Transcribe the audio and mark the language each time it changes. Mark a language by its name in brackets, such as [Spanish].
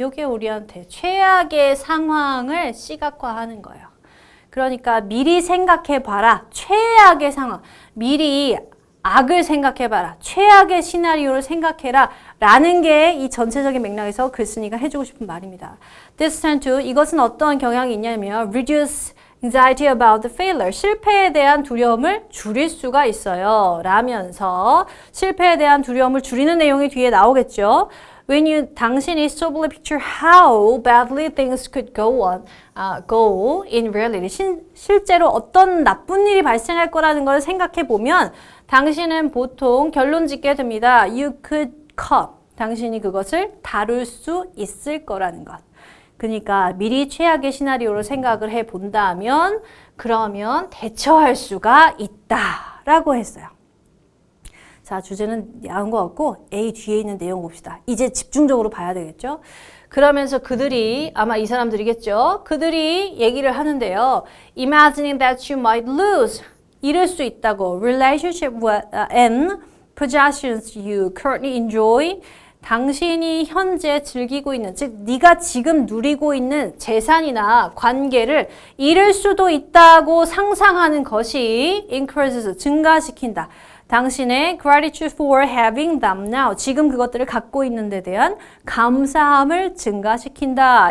[Korean] 이게 우리한테 최악의 상황을 시각화하는 거예요. 그러니까 미리 생각해봐라. 최악의 상황. 미리 악을 생각해봐라. 최악의 시나리오를 생각해라. 라는 게 이 전체적인 맥락에서 글쓴이가 해주고 싶은 말입니다. [English] This tend to, [Korean] 이것은 어떤 경향이 있냐면 [English] reduce anxiety about the failure. [Korean] 실패에 대한 두려움을 줄일 수가 있어요. 라면서 실패에 대한 두려움을 줄이는 내용이 뒤에 나오겠죠. 당신이 [English] soberly picture how badly things could go in reality. [Korean] 실제로 어떤 나쁜 일이 발생할 거라는 걸 생각해 보면 당신은 보통 결론 짓게 됩니다. [English] You could cope. [Korean] 당신이 그것을 다룰 수 있을 거라는 것. 그러니까 미리 최악의 시나리오를 생각을 해 본다면 그러면 대처할 수가 있다라고 했어요. 자, 주제는 야한 것 같고 A 뒤에 있는 내용 봅시다. 이제 집중적으로 봐야 되겠죠? 그러면서 그들이, 아마 이 사람들이겠죠? 그들이 얘기를 하는데요. [English] Imagining that you might lose, [Korean] 잃을 수 있다고. [English] Relationship and possessions you currently enjoy, [Korean] 당신이 현재 즐기고 있는, 즉 네가 지금 누리고 있는 재산이나 관계를 잃을 수도 있다고 상상하는 것이 [English] increases, [Korean] 증가시킨다. 당신의 [English] gratitude for having them now, [Korean] 지금 그것들을 갖고 있는 데 대한 감사함을 증가시킨다.